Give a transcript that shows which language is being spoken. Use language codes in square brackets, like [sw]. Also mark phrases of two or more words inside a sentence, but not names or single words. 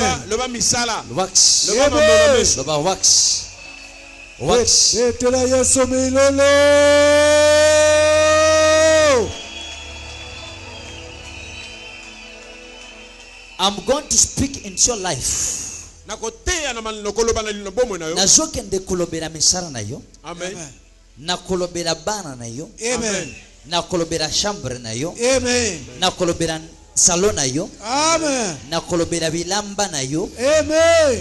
[en] Works. I'm going to speak into your life. [ln] Nazokende kolobera misara na yo. Amen. Na kolobera bana na yo. Amen. Na kolobera chambre na yo. Amen. Na kolobera salon na yo. Amen. Na kolobera bilamba na yo. Amen.